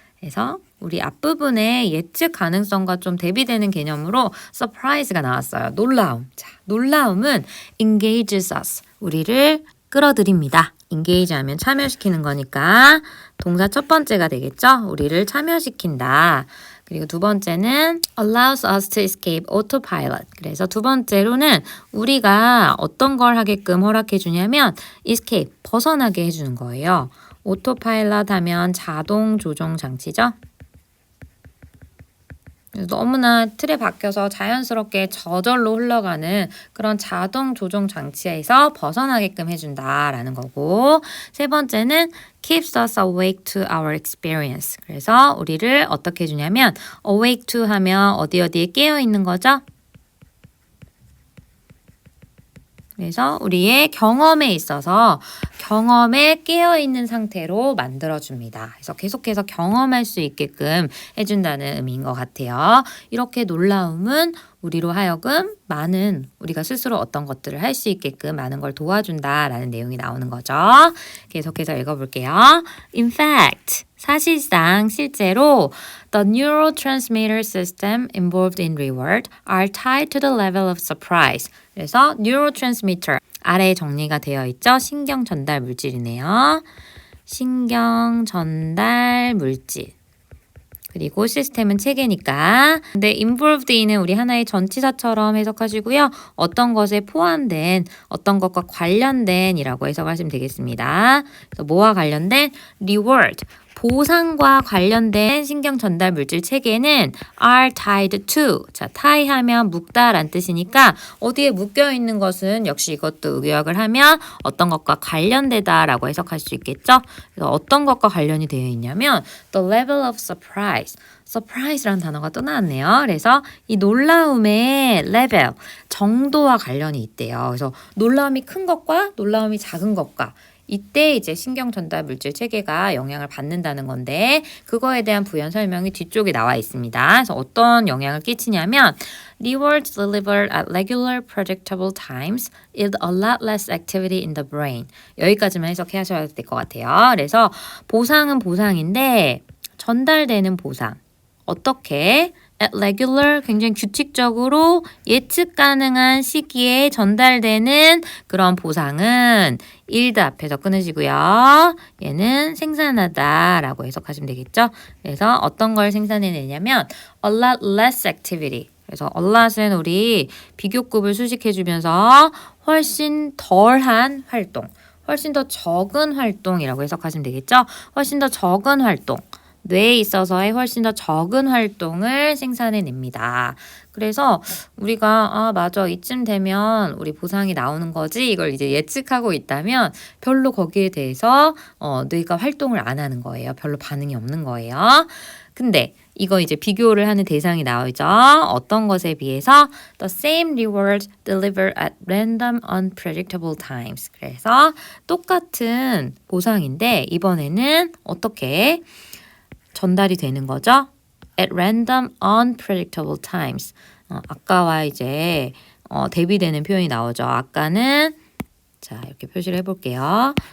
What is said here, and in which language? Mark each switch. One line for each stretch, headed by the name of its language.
Korean: 그래서 우리 앞부분에 예측 가능성과 좀 대비되는 개념으로 surprise가 나왔어요. 놀라움. 자, 놀라움은
English: engages us.
Korean: 우리를 끌어들입니다. engage 하면 참여시키는 거니까 동사 첫 번째가 되겠죠? 우리를 참여시킨다. 그리고 두 번째는
English: allows us to escape autopilot.
Korean: 그래서 두 번째로는 우리가 어떤 걸 하게끔 허락해 주냐면 escape, 벗어나게 해주는 거예요. 오토파일럿 하면 자동 조종 장치죠. 너무나 틀에 박혀서 자연스럽게 저절로 흘러가는 그런 자동 조종 장치에서 벗어나게끔 해준다라는 거고 세 번째는
English: keeps us awake to our experience.
Korean: 그래서 우리를 어떻게 해주냐면 awake to 하면 어디에 깨어 있는 거죠? 그래서 우리의 경험에 있어서 경험에 깨어있는 상태로 만들어줍니다. 그래서 계속해서 경험할 수 있게끔 해준다는 의미인 것 같아요. 이렇게 놀라움은 우리로 하여금 많은 우리가 스스로 어떤 것들을 할 수 있게끔 많은 걸 도와준다라는 내용이 나오는 거죠. 계속해서 읽어볼게요.
English: In fact,
Korean: 사실상 실제로
English: the neurotransmitter system involved in reward are tied to the level of surprise.
Korean: 그래서 neurotransmitter 아래에 정리가 되어 있죠. 신경 전달 물질이네요. 신경 전달 물질. 그리고 시스템은 체계니까. 근데 involved in은 우리 하나의 전치사처럼 해석하시고요. 어떤 것에 포함된, 어떤 것과 관련된 이라고 해석하시면 되겠습니다. 그래서 뭐와 관련된? reward. 보상과 관련된 신경 전달 물질 체계는
English: are tied to.
Korean: 자, tie 하면 묶다란 뜻이니까 어디에 묶여 있는 것은 역시 이것도 의역을 하면 어떤 것과 관련되다라고 해석할 수 있겠죠. 그래서 어떤 것과 관련이 되어 있냐면
English: the level of surprise.
Korean: surprise라는 단어가 또 나왔네요. 그래서 이 놀라움의 level, 정도와 관련이 있대요. 그래서 놀라움이 큰 것과 놀라움이 작은 것과 이때 이제 신경 전달 물질 체계가 영향을 받는다는 건데 그거에 대한 부연 설명이 뒤쪽에 나와 있습니다. 그래서 어떤 영향을 끼치냐면
English: rewards delivered at regular predictable times yield a lot less activity in the brain.
Korean: 여기까지만 해석해 하셔야 될 것 같아요. 그래서 보상은 보상인데 전달되는 보상. 어떻게? at regular 굉장히 규칙적으로 예측 가능한 시기에 전달되는 그런 보상은 yield 앞에서 끊으시고요. 얘는 생산하다라고 해석하시면 되겠죠. 그래서 어떤 걸 생산해내냐면
English: a lot less activity.
Korean: 그래서 a lot은 우리 비교급을 수식해주면서 훨씬 덜한 활동, 훨씬 더 적은 활동이라고 해석하시면 되겠죠? 훨씬 더 적은 활동. 뇌에 있어서의 훨씬 더 적은 활동을 생산해냅니다. 그래서 우리가 맞아 이쯤 되면 우리 보상이 나오는 거지 이걸 이제 예측하고 있다면 별로 거기에 대해서 뇌가 활동을 안 하는 거예요. 별로 반응이 없는 거예요. 근데 이거 이제 비교를 하는 대상이 나오죠. 어떤 것에 비해서
English: the same reward delivered at random unpredictable times.
Korean: 그래서 똑같은 보상인데 이번에는 어떻게 전달이 되는 거죠?
English: At random, unpredictable times.
Korean: 아까와 이제 대비되는 표현이 나오죠. 아까는 자 이렇게 표시를 해볼게요.